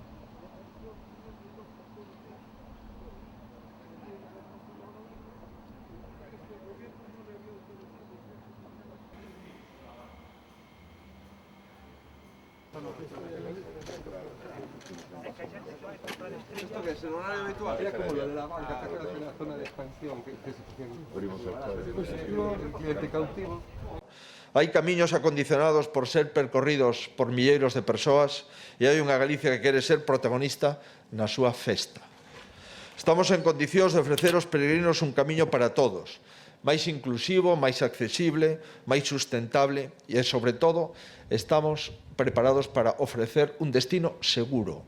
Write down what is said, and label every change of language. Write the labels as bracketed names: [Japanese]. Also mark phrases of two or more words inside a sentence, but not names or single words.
[Spanish] ¿Esto qué es? ¿El horario habitual? Era como lo de la banca, ¿te acuerdas de la zona de expansión que se hacía? El cliente cautivo. [Galician] Hai camiños acondicionados por ser percorridos por milleiros de persoas e hai unha Galicia que quere ser protagonista na súa festa. Estamos en condicións de ofrecer aos peregrinos un camiño para todos, máis inclusivo, máis accesible, máis sustentable e, sobre todo, estamos preparados para ofrecer un destino seguro.